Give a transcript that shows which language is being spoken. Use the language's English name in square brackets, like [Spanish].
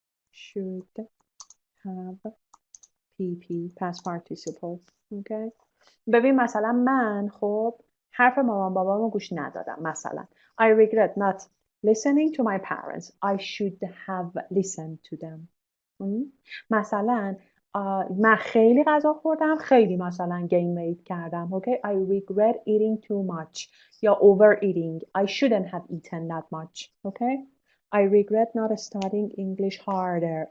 [English] should have PP past participles. Okay. [Persian] ببین مثلا من خب حرف مامان بابامو گوش ندادم. مثلا [English] I regret not listening to my parents. I should have listened to them. [Persian] مثلا من خیلی غذا خوردم، خیلی مثلا gain weight کردم. [English] Okay. I regret eating too much [Persian] یا [English] overeating. I shouldn't have eaten that much. Okay. I regret not studying English harder.